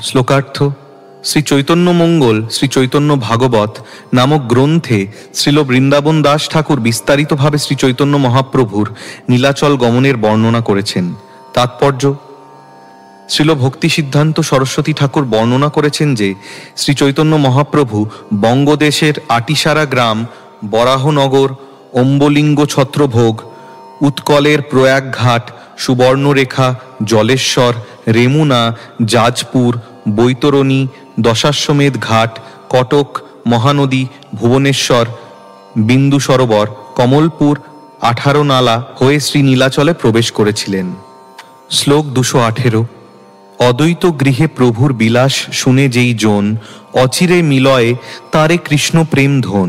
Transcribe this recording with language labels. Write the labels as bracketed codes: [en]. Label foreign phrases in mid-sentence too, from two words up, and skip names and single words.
[bn] শ্লোকার্থ: শ্রী চৈতন্য মঙ্গল শ্রী চৈতন্য ভাগবত নামক গ্রন্থে শ্রীল বৃন্দাবন দাস ঠাকুর বিস্তারিতভাবে শ্রী চৈতন্য মহাপ্রভুর নীলাচল গমনের বর্ণনা করেছেন। তাৎপর্য: শ্রীল ভক্তি সিদ্ধান্ত সরস্বতী ঠাকুর বর্ণনা করেছেন যে শ্রী চৈতন্য মহাপ্রভু বঙ্গদেশের আটিসারা গ্রাম, বরাহনগর, অম্বলিঙ্গ ছত্রভোগ, উৎকলের প্রয়াগঘাট, সুবর্ণরেখা, জলেশ্বর, রেমুনা, জাজপুর, বৈতরণী, দশাশ্বমেধ ঘাট, কটক, মহানদী, ভুবনেশ্বর, বিন্দু সরোবর, কমলপুর, 18 নালা হয়ে শ্রী নীলাচলে প্রবেশ করেছিলেন। শ্লোক 218। অদ্বৈত গৃহে প্রভুর বিলাস শুনে যেই জন, অচিরে মিলয়ে তারে কৃষ্ণ প্রেম ধন।